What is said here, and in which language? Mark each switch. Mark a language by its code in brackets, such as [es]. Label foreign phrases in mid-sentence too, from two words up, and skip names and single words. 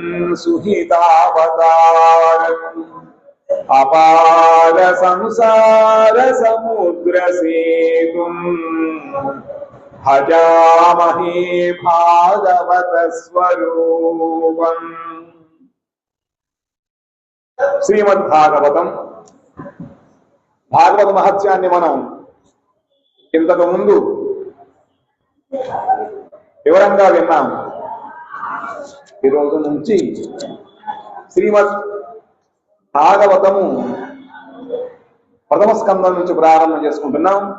[sa] सुहितावतारम् अपार संसार समुद्र सेतुं भजामहे भागवत स्वरूपम्। [te] శ్రీమద్భాగవతం భాగవత మహత్యాన్ని మనం ఇంతకు ముందు వివరంగా విన్నాం. ఈరోజు నుంచి శ్రీమద్ భాగవతము ప్రథమ స్కందం నుంచి ప్రారంభం చేసుకుంటున్నాం.